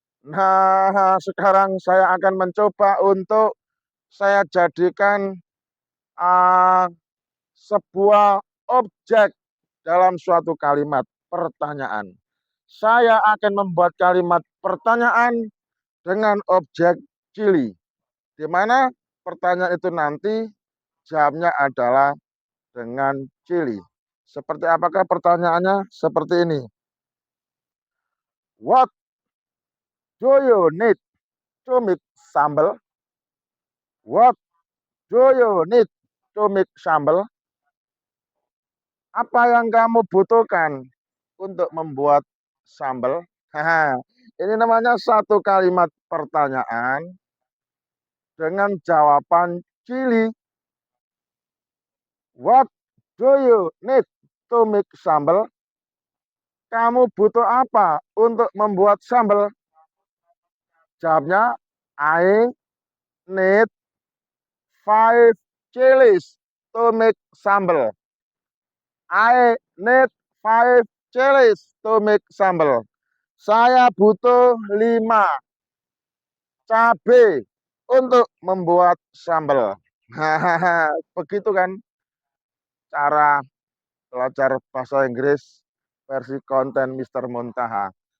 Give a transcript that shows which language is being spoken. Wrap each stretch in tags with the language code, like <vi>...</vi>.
<id>Nah, sekarang saya akan mencoba untuk saya jadikan uh, sebuah objek dalam suatu kalimat pertanyaan. Saya akan membuat kalimat pertanyaan dengan objek Chili, di mana pertanyaan itu nanti jawabnya adalah dengan Chili. Seperti apakah pertanyaannya? Seperti ini.</id> <en>What do you need to make sambal? What do you need to make sambal?</en> <id>Apa yang kamu butuhkan untuk membuat sambal? Ini namanya satu kalimat pertanyaan dengan jawaban Chili.</id> <en>What do you need to make sambal?</en> <id>kamu butuh apa untuk membuat sambal? Jawabnya,</id> <en>I need 5 chilies to make sambal. I need 5 chilies to make sambal.</en> <id>Saya butuh 5 cabai untuk membuat sambal. Hahaha, begitu kan cara belajar bahasa Inggris versi konten Mister Muntaha.</id>